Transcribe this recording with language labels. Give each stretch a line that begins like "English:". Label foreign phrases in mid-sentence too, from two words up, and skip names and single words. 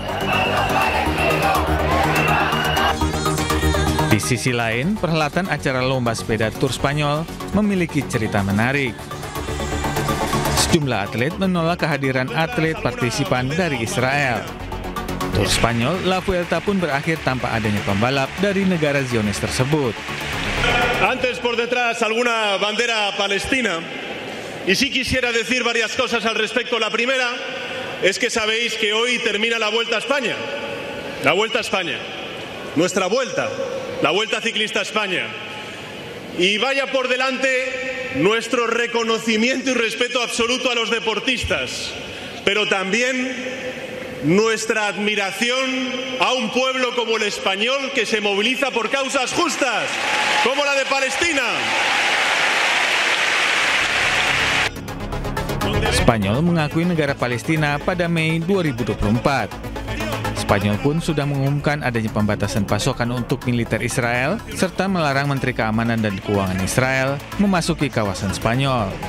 Indonesian: Di sisi lain, perhelatan acara lomba sepeda Tour Spanyol memiliki cerita menarik. Sejumlah atlet menolak kehadiran atlet partisipan dari Israel. Tour Spanyol La Vuelta pun berakhir tanpa adanya pembalap dari negara Zionis tersebut.
Spanish: Antes por detrás alguna bandera palestina y sí quisiera decir varias cosas al respecto. La primera es que sabéis que hoy termina la Vuelta a España. La Vuelta a España. Nuestra vuelta. La Vuelta Ciclista a España. Y vaya por delante nuestro reconocimiento y respeto absoluto a los deportistas, pero también nuestra admiración a un pueblo como el español que se moviliza por causas justas, como la de Palestina.
Indonesian: Spanyol mengakui negara Palestina pada Mei 2024. Spanyol pun sudah mengumumkan adanya pembatasan pasokan untuk militer Israel serta melarang Menteri Keamanan dan Keuangan Israel memasuki kawasan Spanyol.